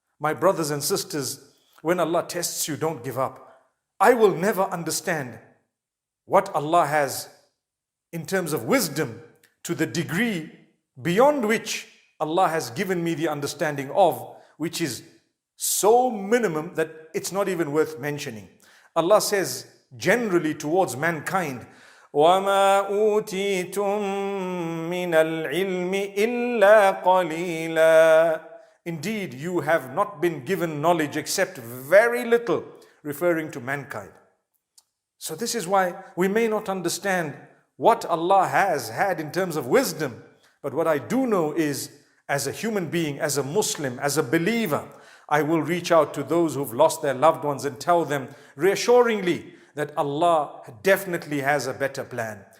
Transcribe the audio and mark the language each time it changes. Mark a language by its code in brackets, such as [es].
[en] My brothers and sisters, when Allah tests you, don't give up. I will never understand what Allah has in terms of wisdom to the degree beyond which Allah has given me the understanding of, which is so minimum that it's not even worth mentioning. Allah says generally towards mankind, [ar] وَمَا أُوتِيتُم مِّنَ الْعِلْمِ إِلَّا قَلِيلًا. [en] Indeed, you have not been given knowledge except very little, referring to mankind. So this is why we may not understand what Allah has had in terms of wisdom. But what I do know is, as a human being, as a Muslim, as a believer, I will reach out to those who've lost their loved ones and tell them reassuringly that Allah definitely has a better plan.